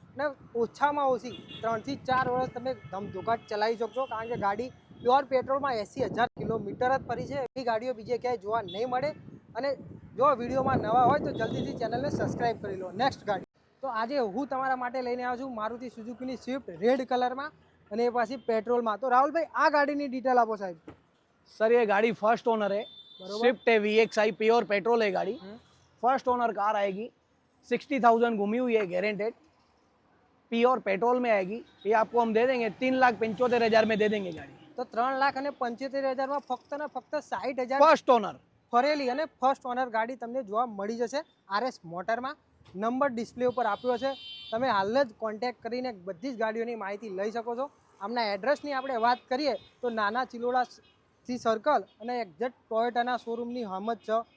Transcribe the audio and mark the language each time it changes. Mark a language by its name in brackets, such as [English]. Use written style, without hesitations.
[Gujarati] અને ઓછામાં ઓછી 3 થી 4 વર્ષ તમે ધમધોકાટ ચલાવી શકશો, કારણ કે ગાડી પ્યોર પેટ્રોલમાં 80,000 કિલોમીટર જ ફરી છે. એવી ગાડીઓ બીજે ક્યાંય જોવા નહીં મળે. અને જો વિડીયોમાં નવા હોય તો જલ્દીથી ચેનલને સબસ્ક્રાઈબ કરી લો. નેક્સ્ટ ગાડી તો આજે હું તમારા માટે લઈને આવ્યો છું મારુતિ સુઝુકીની સ્વિફ્ટ રેડ કલરમાં અને એ પાછી પેટ્રોલમાં. તો રાહુલભાઈ આ ગાડીની ડિટેલ આપો સાહેબ. [Hindi] सर ये गाड़ी फर्स्ट ओनर है, स्विफ्ट है VXI प्योर पेट्रोल है गाड़ी. फर्स्ट ओनर कार आएगी, 60,000 घूमी हुई है, गारंटेड प्योर पेट्रोल में आएगी. ये आपको हम दे देंगे 3,75,000 में दे देंगे गाड़ी. [Gujarati] તો 3,75,000માં ફક્ત ને ફક્ત 60,000 [English] first owner [Gujarati] ફરેલી અને ફર્સ્ટ ઓનર ગાડી તમને જોવા મળી જશે RS મોટરમાં. નંબર ડિસ્પ્લે ઉપર આપ્યો છે, તમે હાલ જ કોન્ટેક્ટ કરીને બધી જ ગાડીઓની માહિતી લઈ શકો છો. આમના એડ્રેસની આપણે વાત કરીએ તો નાના ચિલોડાથી સર્કલ અને એક્ઝેક્ટ ટોયોટાના શોરૂમની હમ જ છે.